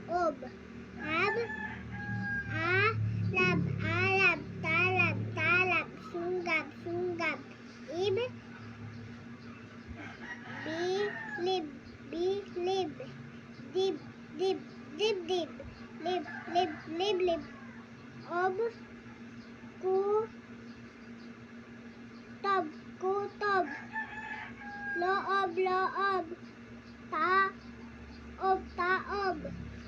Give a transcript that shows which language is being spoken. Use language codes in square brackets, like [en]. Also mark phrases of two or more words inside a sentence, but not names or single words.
[tl] ob. Ab, alab, alab, talab, talab, sunggab, sunggab. Ib, bilib, bilib. Dib, dib, dib, dib. Lib, lib, lib, lib. Ob, kutob, kutob. Loob, loob. Taob, taob.